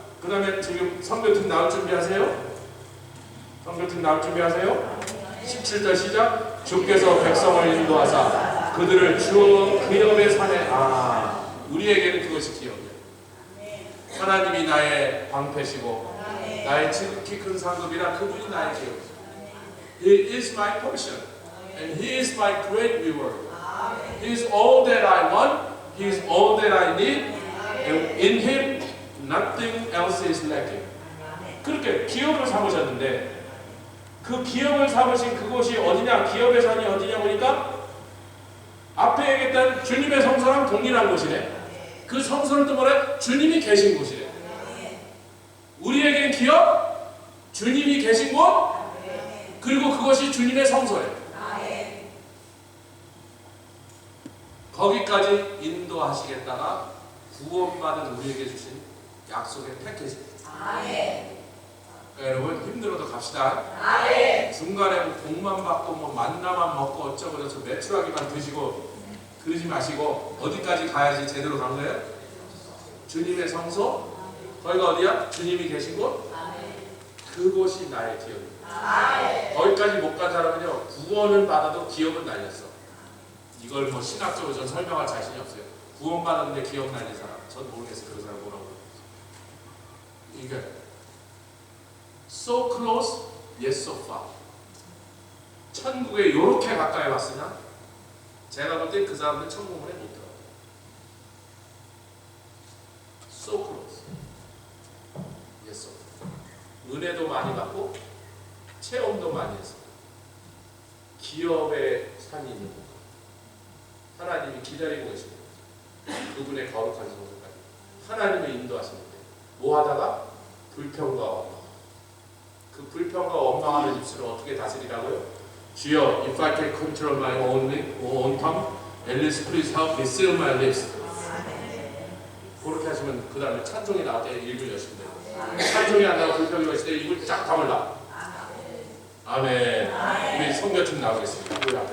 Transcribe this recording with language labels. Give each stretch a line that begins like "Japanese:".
Korean: 그 다음에 지금 선교팀 나올 준비하세요. 선교팀 나올 준비하세요. 17절 시작. 주께서 백성을 인도하사 그들을 주 기업의 산에, 우리에게는 그것이 기업이에요. 하나님이 나의 방패시고 나의 지극히 큰 상급이라 그분이 나의 기업이에요.
English: He is my portion and He is my great reward. He is all that I want. He is all that I need. And in Him nothing else is lacking.
Korean: 그렇게 기업을 삼으셨는데 그 기업을 삼으신 그곳이 어디냐? 기업의 산이 어디냐 보니까 앞에 얘기했던 주님의 성소랑 동일한 곳이네. 그 성소를 또 뭐래? 주님이 계신 곳이래. 우리에게는 기업, 주님이 계신 곳, 그리고 그것이 주님의 성소예요. 거기까지 인도하시겠다가 구원받은 우리에게 주신 약속의 패키지입니다. 여러분 힘들어도 갑시다. 중간에 복만 받고 뭐 만나만 먹고 어쩌고 저쩌고 매출하기만 드시고 그러지 마시고 어디까지 가야지 제대로 간 거예요? 주님의 성소, 거기가 어디야? 주님이 계신 곳, 그곳이 나의 기업입니다. 거기까지 못 간 사람은요, 구원은 받아도 기업은 날렸어. 이걸 뭐 신학적으로 전 설명할 자신이 없어요. 구원 받았는데 기업 날린 사람, 전 모르겠어요. 그 사람 뭐라고. 이게
English: so close, yet so far.
Korean: 천국에 요렇게 가까이 왔으나 제가 볼 때 그 사람들 천국문에 못 들어가요.
English: So close, yet so far.
Korean: 은혜도 많이 받고 체험도 많이 했어요. 기업의 산이 있는 곳. 하나님이 기다리고 계십니다. 그분의 거룩한 성소까지 하나님의 인도하시는데 뭐 하다가? 불평과 원망. 그 불평과 원망하는 입술을 어떻게 다스리라고요?
English: 주여, if I can control my own tongue, at least please help me seal my lips.
Korean: 그렇게 하시면 그 다음에 찬송이 나올 때 입을 여시면 돼요. 찬송이 안 나오고 불평이 오실 때 입을 쫙 다물라. 아멘. 우리 성교팀 나오겠습니다. 우리 앞에